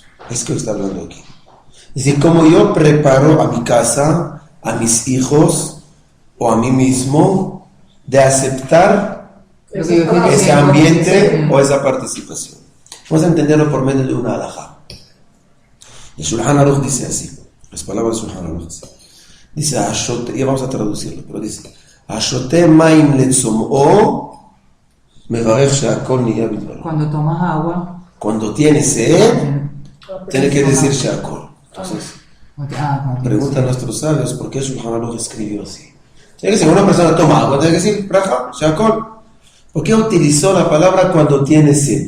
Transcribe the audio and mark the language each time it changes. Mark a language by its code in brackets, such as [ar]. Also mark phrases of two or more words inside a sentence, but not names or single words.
[es] Es que está hablando aquí. Es decir, cómo yo preparo a mi casa, a mis hijos o a mí mismo de aceptar Lo que yo estoy ese diciendo, ambiente sí. o esa participación. Vamos a entenderlo por medio de una halajá. El Shulchan Aruch dice así, las palabras del Shulchan Aruch así. Dice, ya vamos a traducirlo, pero dice, [he] השותה מים לצמאו, מברך שהכל נהיה בדברו. [es] Cuando tomas agua, Cuando tiene sed, tiene que decir she'akol. Entonces, pregunta a nuestros sabios por qué Shulchan Aruch escribió así. Tiene que ser una persona toma agua, tiene que decir braja, she'akol. ¿Por qué utilizó la palabra cuando tiene sed?